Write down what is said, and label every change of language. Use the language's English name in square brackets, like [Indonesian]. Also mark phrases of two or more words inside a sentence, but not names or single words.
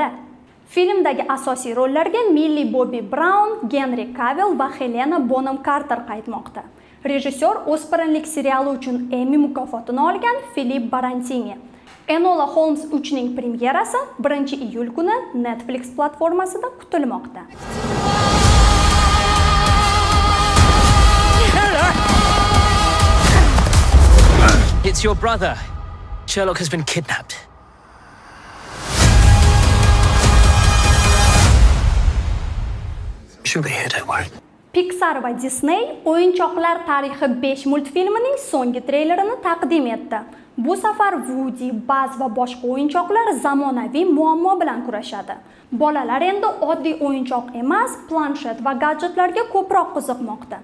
[Uzbek] Filmdagi asosiy rollarga Millie Bobby Brown, Henry Cavill va Helena Bonham Carter qaytmoqda. Rejissyor o'spirinlik seriali uchun Emmy mukofotini olgan Philip Barantini. Enola Holmes 3 ning premyerasi 1-iyul kuni Netflix platformasida kutilmoqda. [English] It's your brother. Sherlock has been kidnapped. She'll be here, don't worry. [Uzbek] Pixar va Disney o'yinchoqlar tarixi 5 multfilmining so'nggi treylerini taqdim etdi. Bu safar Woody, Buzz va boshqa o'yinchoqlar zamonaviy muammo bilan kurashadi. Bolalar endi oddiy o'yinchoq emas, planshet va gadjetlarga ko'proq qiziqmoqda.